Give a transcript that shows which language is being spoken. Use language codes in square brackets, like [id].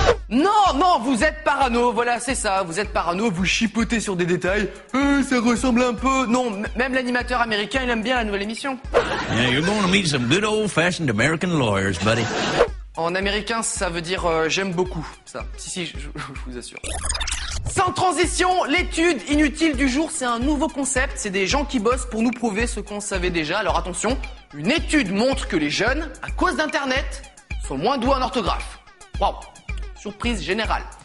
[fr] Non, vous êtes parano, voilà, c'est ça, vous êtes parano, vous chipotez sur des détails, ça ressemble un peu... Non, même l'animateur américain, il aime bien la nouvelle émission. [en] Yeah, you're going to meet some good old-fashioned American lawyers, buddy. [fr] En américain, ça veut dire j'aime beaucoup, ça. Si, je vous assure. Sans transition, l'étude inutile du jour, c'est un nouveau concept, c'est des gens qui bossent pour nous prouver ce qu'on savait déjà. Alors attention, une étude montre que les jeunes, à cause d'Internet, sont moins doués en orthographe. Waouh! surprise générale.